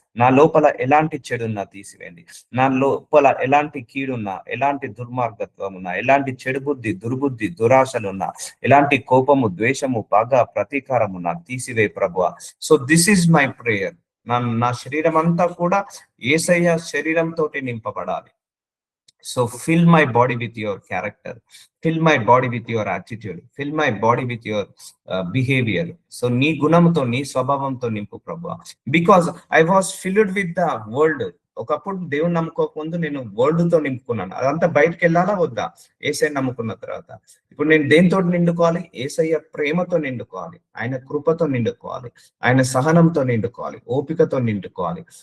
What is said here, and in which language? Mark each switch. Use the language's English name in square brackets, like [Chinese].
[Telugu] నా లోపల ఎలాంటి చెడున్నా తీసివేయండి. నా లోపల ఎలాంటి కీడున్నా, ఎలాంటి దుర్మార్గత్వం ఉన్నా, ఎలాంటి చెడు బుద్ధి, దుర్బుద్ధి, దురాశలున్నా, ఎలాంటి కోపము, ద్వేషము, పగ, ప్రతీకారం ఉన్నా తీసివే ప్రభువా. [English] So this is my prayer. [Telugu] నా శరీరం అంతా కూడా యేసయ్య శరీరంతో నింపబడాలి. [English] So fill my body with your character, fill my body with your attitude, fill my body with your behavior. [Telugu] So నీ గుణంతో, నీ స్వభావంతో నింపు ప్రభువా. [English] Because I was filled with the world. [Telugu] ఒకప్పుడు దేవుని నమ్ముకోకముందు నేను వరల్డ్ తో నింపుకున్నాను. అదంతా బయటకు వెళ్ళాలా వద్దా? యేసయ్య నమ్ముకున్న తర్వాత ఇప్పుడు నేను దేనితో నిండుకోవాలి? యేసయ్య ప్రేమతో నిండుకోవాలి, ఆయన కృపతో నిండుకోవాలి, ఆయన సహనంతో నిండుకోవాలి, ఓపికతో నిండుకోవాలి.